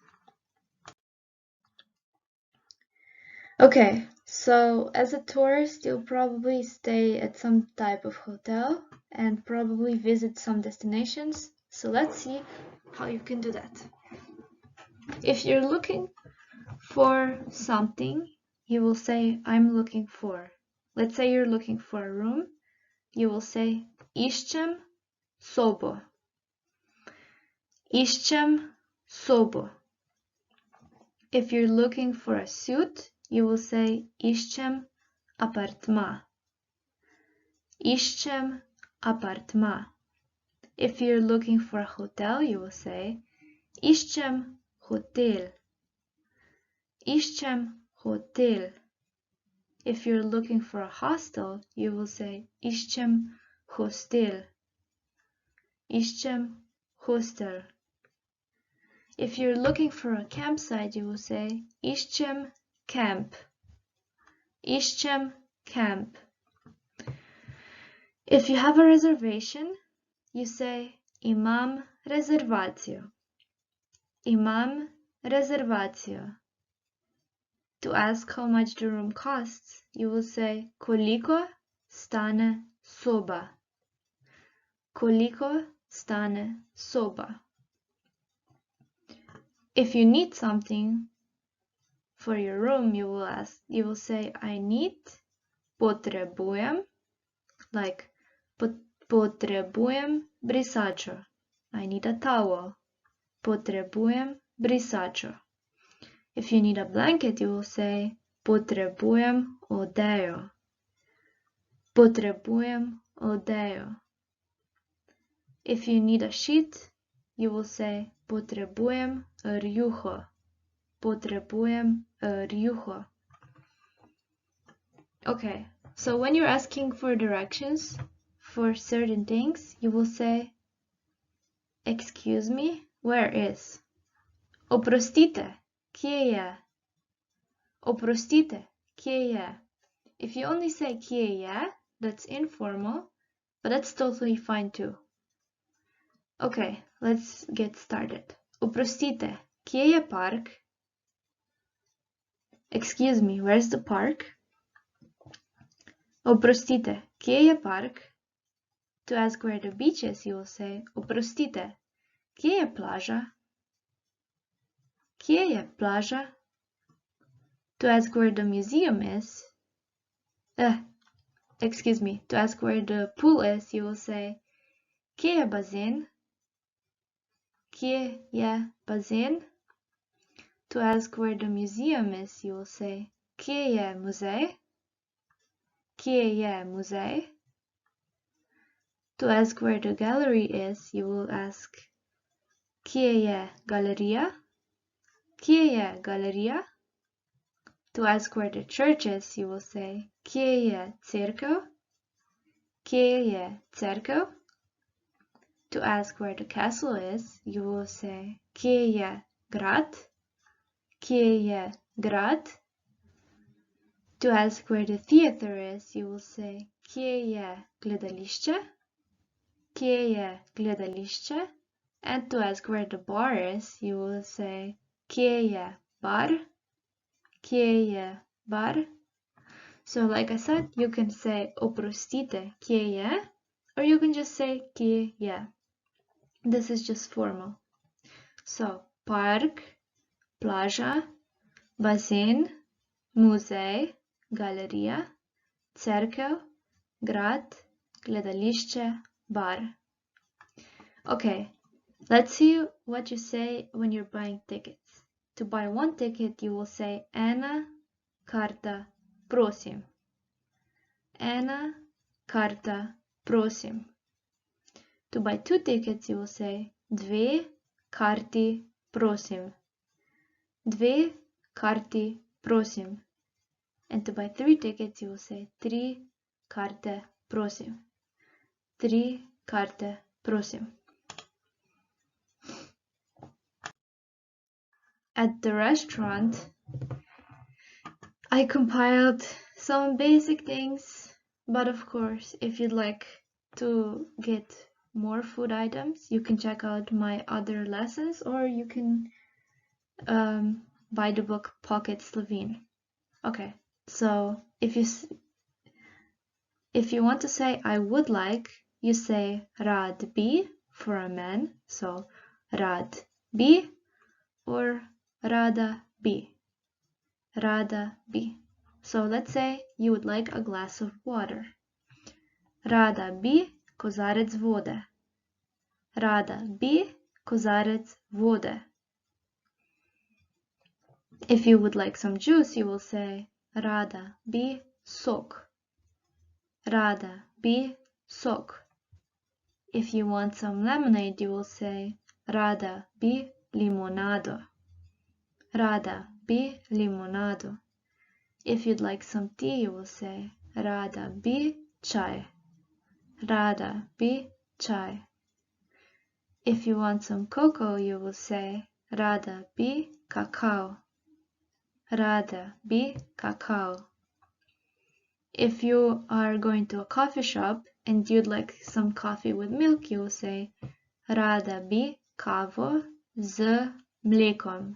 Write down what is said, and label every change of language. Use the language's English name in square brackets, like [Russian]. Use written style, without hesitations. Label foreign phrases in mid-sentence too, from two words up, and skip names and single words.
[English] Okay, so as a tourist, you'll probably stay at some type of hotel and probably visit some destinations. So let's see how you can do that. If you're looking for something, you will say, I'm looking for. Let's say you're looking for a room. You will say, [Slovenian] iščem sobo. Iščem sobo. [English] If you're looking for a suit, you will say, [Slovenian] iščem apartma. Iščem apartma. [English] If you're looking for a hotel, you will say, [Slovenian] iščem hotel. Iščem hotel. [English] If you're looking for a hostel, you will say, [Slovenian] iščem hostel. Iščem hostel. [English] If you're looking for a campsite, you will say, [Slovenian] iščem camp. Iščem camp. [English] If you have a reservation, you say, [Slovenian] imam rezervacijo. Imam rezervacijo. [English] To ask how much the room costs, you will say, [Slovenian] koliko stane soba. Koliko stane soba. [English] If you need something for your room, you will say, I need, potrebujem, like [Slovenian] potrebujem brisačo. [English] I need a towel. [Slovenian] Potrebujem brisačo. [English] If you need a blanket, you will say, [Slovenian] potrebujem odejo. Potrebujem odejo. [English] If you need a sheet, you will say, [Slovenian] potrebujem rjuho. Potrebujem rjuho. [English] Okay, so when you're asking for directions for certain things, you will say, excuse me, where is? [Slovenian] Oprostite, kje je? Oprostite, kje je? [English] If you only say [Slovenian] kje je, [English] that's informal, but that's totally fine too. Okay, let's get started. [Slovenian] Oprostite, kje je park? [English] Excuse me, where's the park? [Slovenian] Oprostite, kje je park? [English] To ask where the beach is, you will say, [Slovenian] oprostite, kje je plaža? Kje je plaža? [English] To ask where the museum is, to ask where the pool is, you will say, [Slovenian] kje je bazen? Kje je bazen? [English] To ask where the museum is, you will say, [Slovenian] kje je muzej? Kje je muzej? [English] To ask where the gallery is, you will ask, [Slovenian] kje je galerija? Kje je galerija? [English] To ask where the church is, you will say, [Slovenian] kje je cerkev? Kje je cerkev? [English] To ask where the castle is, you will say, [Slovenian] kje je grad? Kje je grad? [English] To ask where the theater is, you will say, [Slovenian] kje je gledališče? Kje je gledališče? [English] And to ask where the bar is, you will say, [Slovenian] kje je bar? Kje je bar? [English] So like I said, you can say [Slovenian] oprostite, kje je, [English] or you can just say [Slovenian] kje je. [English] This is just formal. So park, [Slovenian] plaža, bazen, muzej, galerija, cerkev, grad, gledališče, bar. [English] Okay, let's see what you say when you're buying tickets. To buy one ticket, you will say [Slovenian] ena karta, prosim. Ena karta, prosim. [English] To buy two tickets, you will say [Slovenian] dve karti, prosim. Dve karti, prosim. [English] And to buy three tickets, you will say [Slovenian] tri karte, prosim. Tri karte, prosim. [English] At the restaurant, I compiled some basic things, but of course, if you'd like to get more food items, you can check out my other lessons, or you can buy the book Pocket Slovene. Okay, so if you want to say I would like, you say [Slovenian] rad bi [English] for a man, so [Slovenian] rad bi [English] or [Slovenian] rada bi. Rada bi. [English] So let's say you would like a glass of water. [Slovenian] Rada bi kozarec vode. Rada bi kozarec vode. [English] If you would like some juice, you will say [Slovenian] rada bi sok. Rada bi sok. [English] If you want some lemonade, you will say [Slovenian] rada bi limonado. Rada bi limonado. [English] If you'd like some tea, you will say [Slovenian] rada bi chai. Rada bi chai. [English] If you want some cocoa, you will say [Slovenian] rada bi cacao. Rada bi cacao. [English] If you are going to a coffee shop and you'd like some coffee with milk, you will say [Slovenian] rada bi kavo z mlekom.